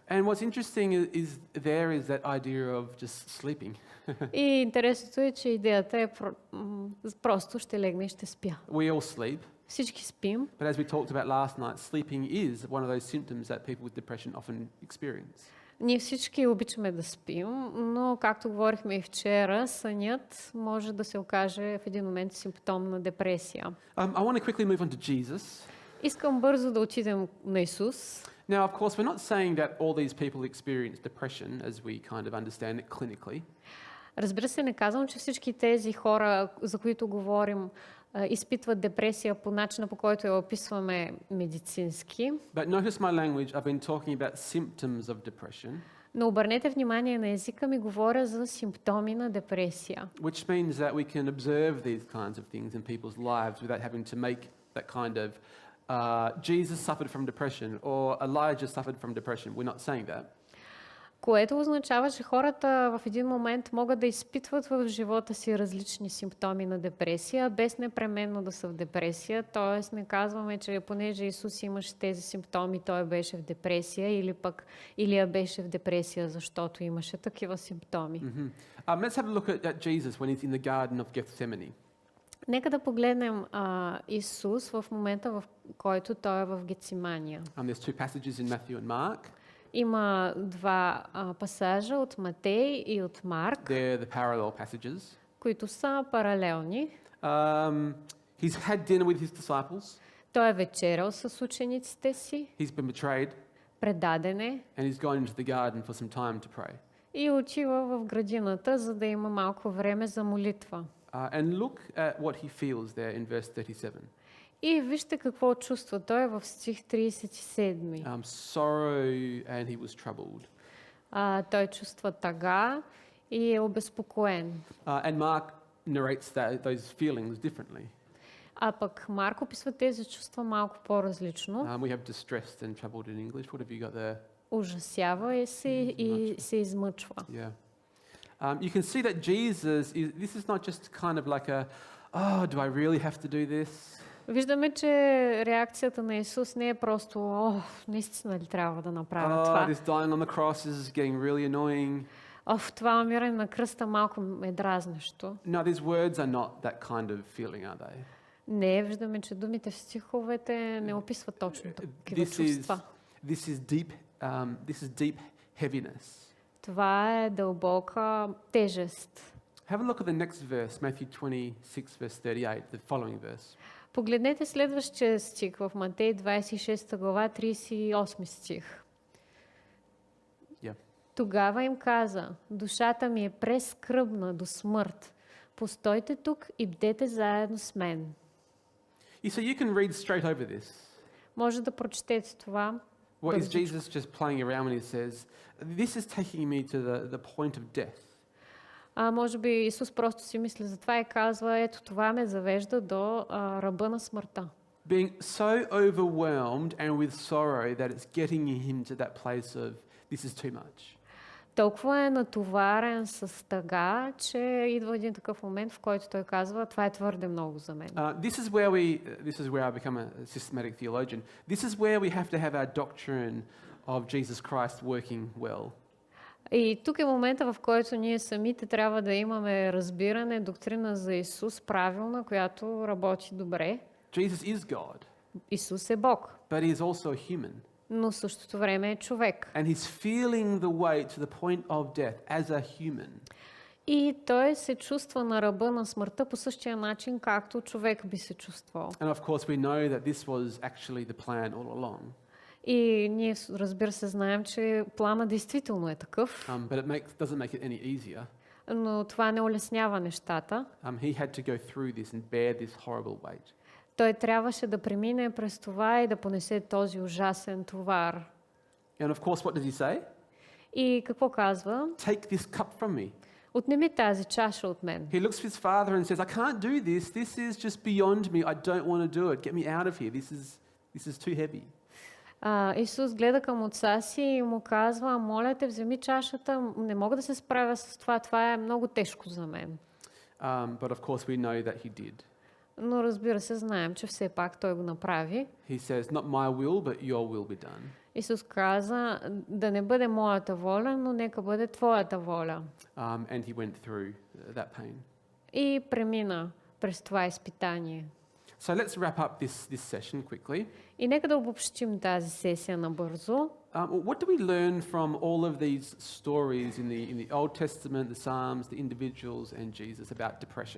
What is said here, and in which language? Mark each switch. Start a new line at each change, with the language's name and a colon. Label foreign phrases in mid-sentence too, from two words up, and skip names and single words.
English: And what's interesting is that idea of just sleeping.
Bulgarian: И интересното е, че идеята е просто ще легна и ще спя.
English: We all sleep.
Bulgarian: Всички спим.
English: But as we talked about last night, sleeping is one of those symptoms that people with depression often experience.
Bulgarian: Ние всички обичаме да спим, но както говорихме и вчера, сънят може да се окаже в един момент симптом на депресия.
English: I want to quickly move on to Jesus.
Bulgarian: Искам бързо да отидем на Исус.
English: Now, of course, we're not saying that all these people experience depression as we kind of understand it clinically.
Bulgarian: Разбира се, не казвам, че всички тези хора, за които говорим, изпитват депресия по начина, по който я описваме медицински.
English: But notice my language, I've been talking about symptoms of depression.
Bulgarian: Но обърнете внимание на езика ми, говоря за симптоми на депресия.
English: Which means that we can observe these kinds of things in people's lives without having to make that kind of Jesus suffered from depression or Elijah suffered from depression. We're not saying that.
Bulgarian: Което означава, че хората в един момент могат да изпитват в живота си различни симптоми на депресия, без непременно да са в депресия. Тоест не казваме, че понеже Исус имаше тези симптоми, той беше в депресия, или пък Илия беше в депресия, защото имаше такива симптоми.
English: Let's have a look at Jesus when he's in the Garden of Gethsemane.
Bulgarian: Нека да погледнем Исус в момента, в който той е в Гецимания.
English: There's two passages in Matthew and Mark.
Bulgarian: Има два пасажа от Матей и от Марк.
English: They're the parallel passages.
Bulgarian: които са паралелни.
English: He's had dinner with his disciples.
Bulgarian: Той е вечерял с учениците си,
English: He's been betrayed,
Bulgarian: предаден е
English: and he's gone into the garden for some time to pray.
Bulgarian: и отива в градината, за да има малко време за молитва.
English: And look at what he feels there in verse 37.
Bulgarian: И вижте какво чувства той в стих 37.
English: Sorrow and he was troubled.
Bulgarian: Той чувства тъга и е обезпокоен.
English: And Mark narrates those feelings differently.
Bulgarian: А пък Марк описва тези чувства малко по-различно.
English: We have distressed and troubled in English. What have you got there?
Bulgarian: Ужасява се и се измъчва.
English: Yeah. You can see that this is not just kind of like do I really have to do this?
Bulgarian: Виждаме, че реакцията на Исус не е просто, наистина ли трябва да направя това?
English: This dying on the cross is getting really annoying.
Bulgarian: Това умиране на кръста малко е дразнещо.
English: No, these words are not that kind of feeling, are they?
Bulgarian: Не, виждаме, че думите в стиховете не описват точно такива чувства.
English: This is deep heaviness.
Bulgarian: Това е дълбока тежест.
English: Have a look at the next verse, Matthew 26, verse 38, the following verse.
Bulgarian: Погледнете следващия стих в Матей 26 глава, 38 стих.
English: Yeah.
Bulgarian: Тогава им каза: душата ми е прескръбна до смърт. Постойте тук и бдете заедно с мен.
English: So you can read straight over this.
Bulgarian: Може да прочетете това.
English: What is Jesus just playing around when he says, this is taking me to the point of death?
Bulgarian: Може би Исус просто си мисли за това и казва: ето това ме завежда до ръба на смъртта.
English: Being so overwhelmed and with sorrow that it's getting him to that place of this is too much.
Bulgarian: Толкова е натоварен с тъга, че идва един такъв момент, в който той казва: това е твърде много за мен.
English: This is where I become a systematic theologian. This is where we have to have our doctrine of Jesus Christ working well.
Bulgarian: И тук е момента, в който ние самите трябва да имаме разбиране, доктрина за Исус правилна, която работи добре.
English: Jesus is God.
Bulgarian: Исус е Бог.
English: But he is also a human.
Bulgarian: Но в същото време е човек.
English: And he's feeling the weight to the point of death as a human.
Bulgarian: И той се чувства на ръба на смъртта по същия начин, както човек би се чувствал.
English: And of course we know that this was actually the plan all along.
Bulgarian: И ние, разбира се, знаем, че плана действително е такъв.
English: But it doesn't make it any easier.
Bulgarian: Но това не улеснява нещата.
English: He had to go through this and bear this horrible weight.
Bulgarian: Той трябваше да премине през това и да понесе този ужасен товар.
English: And of course, what does he say?
Bulgarian: И какво казва?
English: Take this cup from me.
Bulgarian: Отнеми тази чаша от мен.
English: He looks to his father and says, I can't do this. This is just beyond me. I don't want to do it. Get me out of here. This is too heavy.
Bulgarian: Исус гледа към отца си и му казва: моля те, вземи чашата, не мога да се справя с това, това е много тежко за мен.
English: But of course we know that he did.
Bulgarian: Но разбира се, знаем, че все пак той го направи.
English: He says, not my will, but your will be done.
Bulgarian: Исус каза: да не бъде моята воля, но нека бъде твоята воля.
English: And he went through that pain.
Bulgarian: И премина през това изпитание.
English: So let's wrap up this session quickly.
Bulgarian: И нека да обобщим тази сесия набързо.
English: What do we learn from all of these stories in the Old Testament, the Psalms, the individuals and Jesus about depression?